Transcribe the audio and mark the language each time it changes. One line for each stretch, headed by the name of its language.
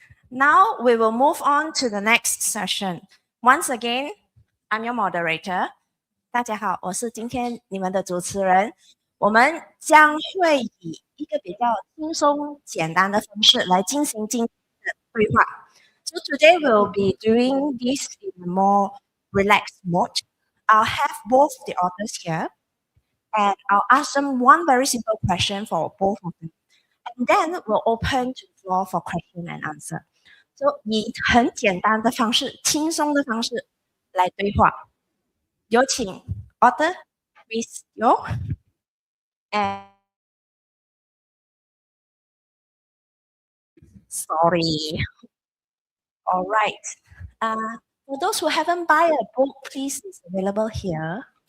English: Now we will move on to the next session. Once again, I'm your moderator.
Chinese: 大家好，我是今天你们的主持人。我们将会以一个比较轻松简单的方式来进行今天的对话。
English: So today we'll be doing this in a more relaxed mode. I'll have both the authors here, and I'll ask them one very simple question for both of them. And then we'll open to the floor for question and answer.
Chinese: So 以很简单的方式、轻松的方式来对话。
English: 有请 author Miss Yo and sorry. All right. For those who haven't buy a book, please, it's available here.